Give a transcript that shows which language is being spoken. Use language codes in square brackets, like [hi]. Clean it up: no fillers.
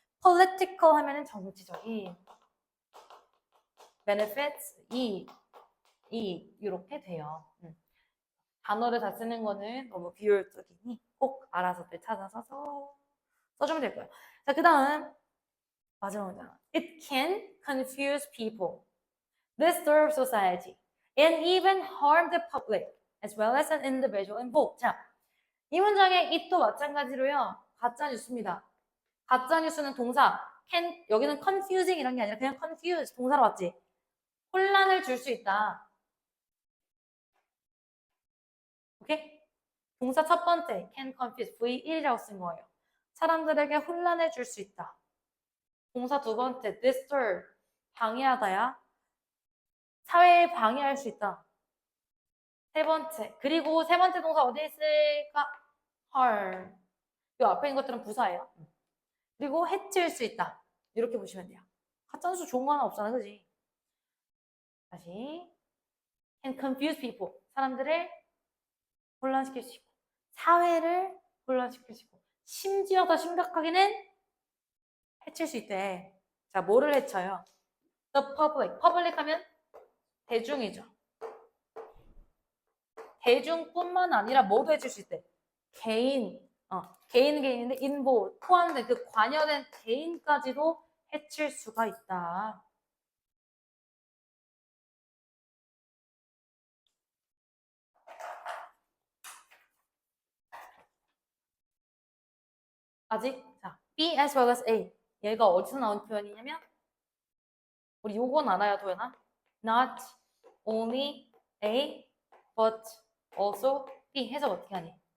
[ko] political 하면은 정치적인, benefits 이렇게 돼요. 단어를 다 쓰는 거는 너무 비효율적이니 꼭 알아서들 찾아서 써주면 될 거예요. 자, 그 다음 마지막 문장. [en] It can confuse people, disturb society, and even harm the public, as well as an individual involved. [ko] 자, 이 문장의 it도 마찬가지로요. 가짜뉴스입니다. 가짜뉴스는 동사 여기는 confusing 이런 게 아니라 그냥 confuse 동사로 왔지. 혼란을 줄 수 있다. 오케이? 동사 첫 번째 can confuse V1이라고 쓴 거예요. 사람들에게 혼란을 줄 수 있다. 동사 두 번째 disturb 방해하다야. 사회에 방해할 수 있다. 세 번째 그리고 세 번째 동사 어디에 있을까? [en] harm. [ko] 이 앞에 있는 것들은 부사예요. 그리고 해칠 수 있다. 이렇게 보시면 돼요. 가짜뉴스 좋은 거 하나 없잖아, 그지? 다시 [en] can confuse people. [ko] 사람들을 혼란시킬 수 있고 사회를 혼란시킬 수 있고 심지어 더 심각하게는 해칠 수 있대. 자, 뭐를 해쳐요? [en] The public. [ko] public 하면 대중이죠. 대중뿐만 아니라 뭐도 해칠 수 있대? 개인은 개인인데 인보 포함된 그 관여된 개인까지도 해칠 수가 있다. 아직 자 [en] B as well as A [ko] 얘가 어디서 나온 표현이냐면 우리 요건 알아야 도연아? [en] Not only A but also B [ko] 해석 어떻게 하니?